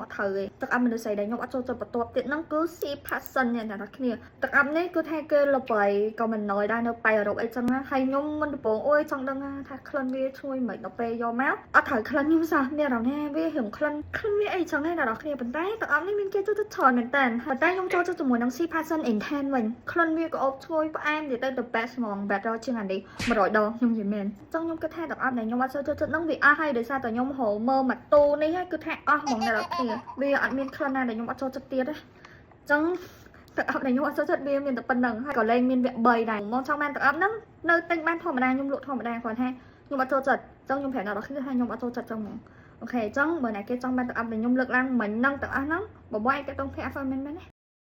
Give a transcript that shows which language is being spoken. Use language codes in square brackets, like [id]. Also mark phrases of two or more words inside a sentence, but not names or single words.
[km] ត់ត្រូវទេទឹកអប់មនុស្សស្រីដែលខ្ញុំអត់ចូលចិត្តបន្ទាប់ទៀតហ្នឹងគឺ C Passion អ្នកនរគ្នាទឹកអប់នេះគឺថាគេល្បីក៏មិនណយដែរនៅប៉ៃអឺរ៉ុបអីចឹងណាហើយខ្ញុំមិនដំបងអូយចង់ដឹងថាក្លិនវាឈ្ងុយមិនដល់ ពេលយកមកអត់ត្រូវក្លិនខ្ញុំសោះមានអារម្មណ៍ថាវារៀងក្លិនវាអីចឹងណាអ្នកនរគ្នាប៉ុន្តែទឹកអប់នេះមានគេចូលចិត្តច្រើនមែនតើប៉ុន្តែខ្ញុំចូលចិត្ត ជាមួយនឹង C Passion Intense វិញក្លិនវាក៏អបឈ្ងុយផ្អែមនិយាយទៅ [en] the best [km] ហ្មង better ជាងអានេះ100 ដងខ្ញុំនិយាយមែនចឹងខ្ញុំគិតថាទឹកអប់ដែលខ្ញុំអត់ចូលចិត្តហ្នឹងវាអស់ហើយដោយសារតែខ្ញុំហៅមើលម៉ាតូនេះហើយគឺថាអស់ហ្មងអ្នកនរគ្នាវាអត់មានក្លិនណាដែលខ្ញុំអត់ចូលចិត្តទៀតទេចឹងទឹកអប់ដែលខ្ញុំអត់ចូលចិត្តវាមានតែប៉ុណ្្នឹងហើយក៏លែងមានវគ្គ3ដែរមកចង់បានទឹកអប់ហ្នឹងនៅទិញបានធម្មតាខ្ញុំលក់ធម្មតាគ្រាន់ថាខ្ញុំអត់ចូលចិត្តចឹងខ្ញុំប្រាប់អ្នកនរគ្នាថាខ្ញុំអត់ចូលចិត្តចឹងហ្មងអូខេចឹងបើអ្នកគេចង់បានទឹកអប់ដែលខ្ញុំលើកឡើងមិញហ្នឹងទឹកអស់ហ្នឹងបើបងឯងទៅតង់ភ័ក្រអត់មែនណា